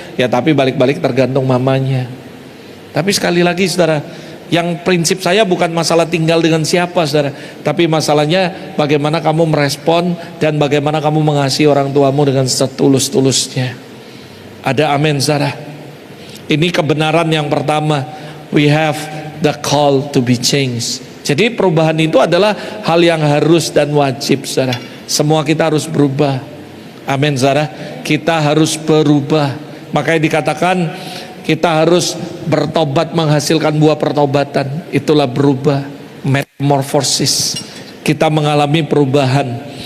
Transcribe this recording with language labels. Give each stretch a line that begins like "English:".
Indonesian: Ya tapi balik-balik tergantung mamanya. Tapi sekali lagi saudara, yang prinsip saya bukan masalah tinggal dengan siapa saudara, tapi masalahnya bagaimana kamu merespon dan bagaimana kamu mengasihi orang tuamu dengan setulus-tulusnya. Ada amin saudara. Ini kebenaran yang pertama.
English: We have the call to be changed.
Indonesian: Jadi perubahan itu adalah hal yang harus dan wajib saudara. Semua kita harus berubah. Amin saudara. Kita harus berubah. Makanya dikatakan kita harus bertobat menghasilkan buah pertobatan. Itulah berubah, metamorphosis. Kita mengalami perubahan.